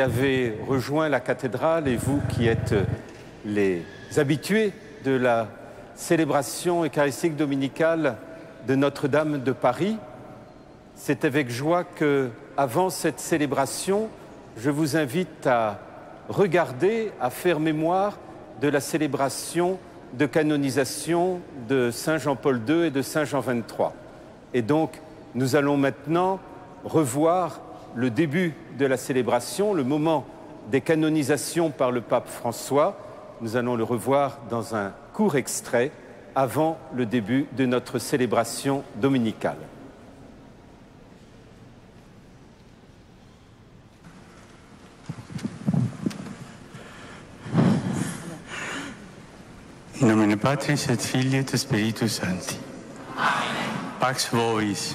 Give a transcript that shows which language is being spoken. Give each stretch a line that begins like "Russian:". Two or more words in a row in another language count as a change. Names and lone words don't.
French: avez rejoint la cathédrale et vous qui êtes les habitués de la célébration eucharistique dominicale de Notre-Dame de Paris, c'est avec joie que, avant cette célébration, je vous invite à regarder, à faire mémoire de la célébration de canonisation de Saint Jean-Paul II et de Saint Jean XXIII. Et donc, nous allons maintenant revoir le début de la célébration, le moment des canonisations par le pape François. Nous allons le revoir dans un court extrait avant le début de notre célébration dominicale.
Latin: In nomine Patris et Filii et Spiritus Sancti. Amen. Pax vobis.